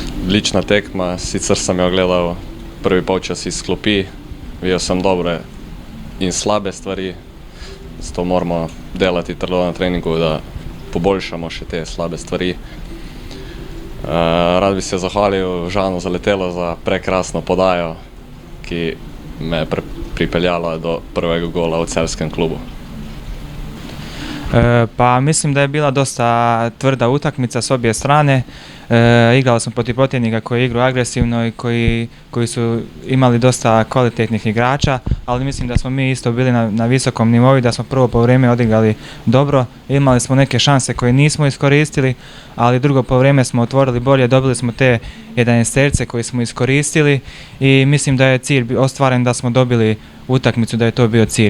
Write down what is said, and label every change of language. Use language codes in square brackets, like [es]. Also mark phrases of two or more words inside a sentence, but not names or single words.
[sl] Odlična tekma, sicer sem jo gledal prvi polčas iz klopi, videl sem dobre in slabe stvari, zato moramo delati trdo na treningu, da poboljšamo še te slabe stvari. Rad bi se zahvalil Žanu Zaletelo za prekrasno podajo, ki me je pripeljala do prvega gola v celjskem klubu. [sr] Pa mislim da je bila dosta tvrda utakmica s obje strane. Igrali smo protiv protivnika koji igraju agresivno i koji su imali dosta kvalitetnih igrača, ali mislim da smo mi isto bili na visokom nivou i da smo prvo poluvreme odigrali dobro. Imali smo neke šanse koje nismo iskoristili, ali drugo poluvreme smo otvorili bolje, dobili smo te 11-terce koje smo iskoristili i mislim da je cilj ostvaren, da smo dobili utakmicu, da je to bio cilj.